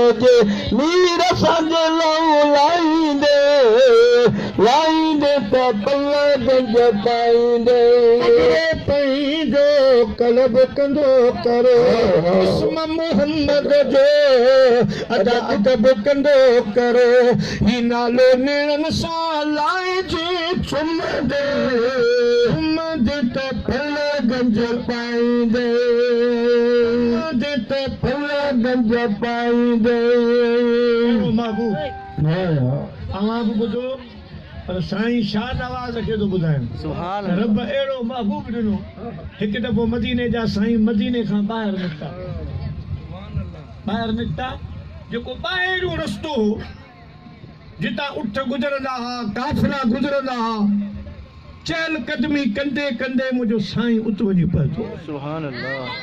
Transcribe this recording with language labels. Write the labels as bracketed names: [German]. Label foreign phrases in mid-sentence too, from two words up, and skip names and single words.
[Sindhi] जे मीर सां लाईंदे लाईंदे त पल गंज पाईंदे पंहिंजो कलब कंदो करो इस्म मोहम्मद जो अदा अदब कंदो करो ही नालो नेड़न सां लाइजे चुमदे चुमदे त पल गंज पाईंदे दे त पल गंज पाईंदे। महबूब अवां बि ॿुधो पर साईं शाह नवाज़ खे थो ॿुधाइनि। [Arabic] سبحان الله. [Sindhi] रब अहिड़ो महबूब ॾिनो हिकु दफ़ो मदीने जा साईं मदीने खां ॿाहिरि निकिता ॿाहिरि निकिता जेको ॿाहिरियों रस्तो हो जितां उठ गुज़रंदा हुआ काफ़िला गुज़रंदा हुआ चहल कदमी कंदे कंदे मुंहिंजो साईं उत वञी पहुतो।